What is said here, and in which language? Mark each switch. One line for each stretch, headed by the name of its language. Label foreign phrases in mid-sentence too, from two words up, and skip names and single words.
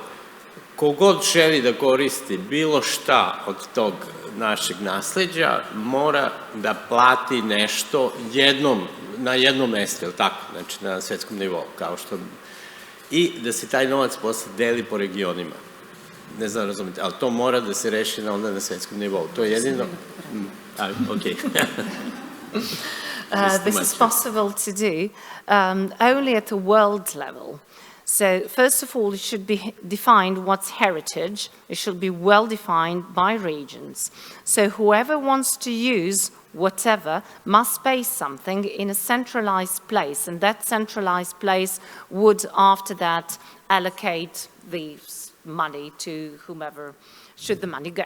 Serbian: Kogod želi da koristi bilo šta od tog našeg nasleđa, mora da plati nešto na jednom mestu, je li tako? Znači na svetskom nivou, kao što... I da se taj novac posle deli po regionima. Ne znam, razumete, ali to mora da se reši onda na svetskom nivou. To je jedino...
English: Okay. This is possible to do only at the world level. So first of all, it should be defined what's heritage. It should be well defined by regions. So whoever wants to use whatever must pay something in a centralized place, and that centralized place would after that allocate the money to whomever should the money go.